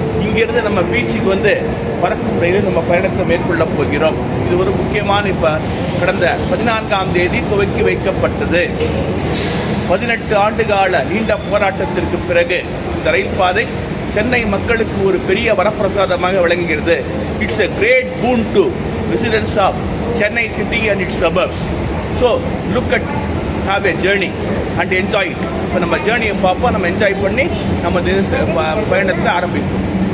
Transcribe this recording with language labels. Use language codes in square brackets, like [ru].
[ta] இங்கேருந்து நம்ம பீச்சுக்கு வந்து பறக்கும் ரயிலில் நம்ம பயணத்தை மேற்கொள்ள போகிறோம். இது ஒரு முக்கியமான இப்போ கடந்த 14ஆம் தேதி துவக்கி வைக்கப்பட்டது. 18 ஆண்டுகால நீண்ட போராட்டத்திற்கு பிறகு இந்த ரயில் பாதை சென்னை மக்களுக்கு ஒரு பெரிய வரப்பிரசாதமாக விளங்குகிறது. [en] It's a great boon to residents of Chennai city and its suburbs. So look at, have a journey and enjoy it. [ta] இப்போ நம்ம ஜேர்னியை பார்ப்போம், நம்ம என்ஜாய் பண்ணி நம்ம பயணத்தை ஆரம்பிப்போம்.